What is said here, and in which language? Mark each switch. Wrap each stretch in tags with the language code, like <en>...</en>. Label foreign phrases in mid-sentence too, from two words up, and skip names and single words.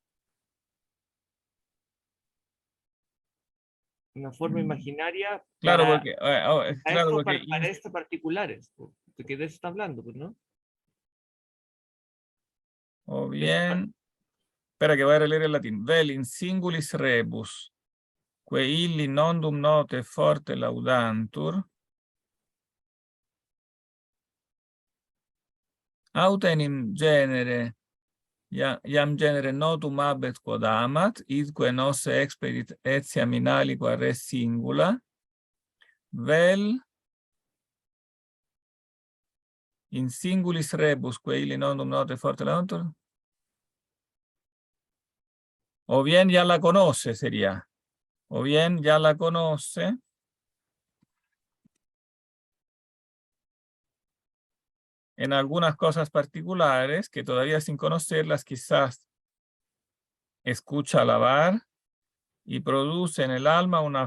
<es>Una forma imaginaria Claro, para, porque, para estos particulares, porque de eso está hablando, pues, ¿no? o De eso está- bien, espera que voy a releer el latín.</es> <la>Vel in singulis rebus, que illi nondum note forte laudantur, autem in genere, iam genere notum habet quod amat, idque nos expedit etiam in aliqua res singula, vel in singulis rebus, que illi nondum note forte laudantur,</la> <es>o bien ya la conoce, sería. O bien ya la conoce. En algunas cosas particulares que todavía sin conocerlas quizás escucha alabar y produce en el alma una</es>